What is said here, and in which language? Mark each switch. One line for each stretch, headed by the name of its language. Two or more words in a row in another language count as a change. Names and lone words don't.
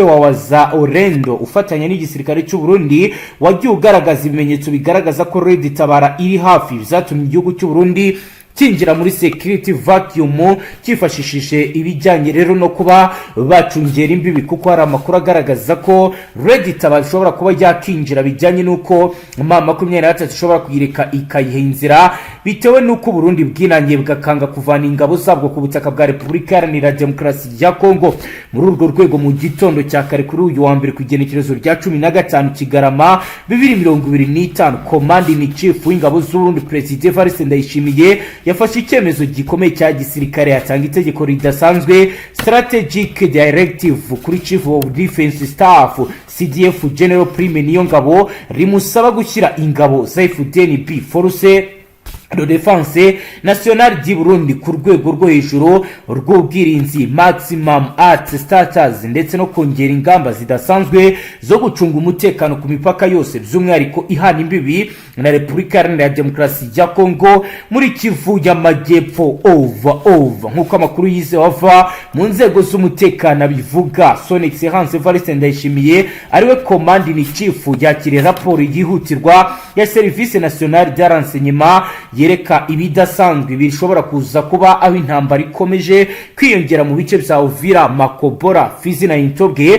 Kinyarwanda: wa waza Orendo ufatanya n'igisirikare cy'u Burundi wagiye ugaragaza ibimenyetso bigaragaza ko Red Tabara iri hafi, bizatumye igihugu cy'u Burundi kinjira muri
English: security vacuum
Kinyarwanda: kifashishije ibijyanye rero no kuba bacungera imbibi, kuko hari amakuru agaragaza ko Red Tabara ishobora kuba yakinjira bijyanye nuko M23 ishobora kuyireka ikayiha inzira, bitewe nuko Burundi bwinangiye bugakanga kuvana ingabo zabwo ku butaka bwa Repubulika Iharanira Demokarasi ya Kongo. Muri urwo rwego mu gitondo cya kare kuri uyu wa mbere ku igenekerezo rya 15 Kigarama 2025,
English: Commanding in Chief
Kinyarwanda: w'ingabo z'u Burundi President Evariste Ndayishimiye yafashe icyemezo gikomeye cya gisirikare, yatanga itegeko ridasanzwe
English: strategic directive
Kinyarwanda: kuri
English: Chief of Defense Staff
Kinyarwanda: CDF General Prime Niyongabo, rimusaba gushyira ingabo za FDNB Force de Défense Nationale du Burundi ku rwego rwo hejuru rw'ubwirinzi
English: maximum at status,
Kinyarwanda: ndetse no kongera ingamba zidasanzwe zo gucunga umutekano ku mipaka yose, by'umwihariko ihana imbibi na Repubulika Iharanira Demokarasi ya Kongo muri Kivu y'Amajyepfo. Nk'uko amakuru yizewe ava mu nzego z'umutekano bivuga,
French: Son Excellence
Kinyarwanda: Evariste Ndayishimiye ariwe
English: Commanding in Chief
Kinyarwanda: yakiriye raporo yihutirwa ya Service Nationale de Renseignement yereka ibidasanzwe bishobora kuza kuba aho intambara ikomeje kwiyongera mu bice bya Uvira, Makobora, Fizi na Intobwe.